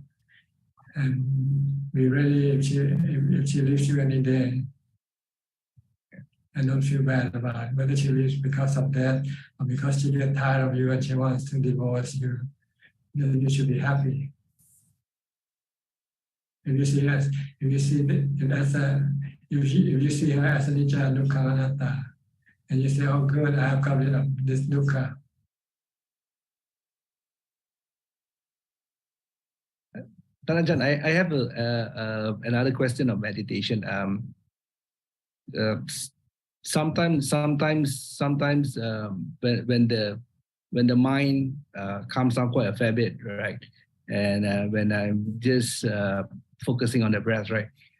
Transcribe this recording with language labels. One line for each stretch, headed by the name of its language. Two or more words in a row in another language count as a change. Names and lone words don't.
English: And be ready if she leaves you any day. And don't feel bad about it. Whether she leaves because of that or because she gets tired of you and she wants to divorce you, then you should be happy. If you see her as
Pali: anicca, dukkha, anatta,
English: and you say, "Oh, good, I have got rid of this dukkha." Ajaan, I have another question of meditation. Sometimes when the mind comes down quite a fair bit, right? And when I'm just focusing on the breath, right?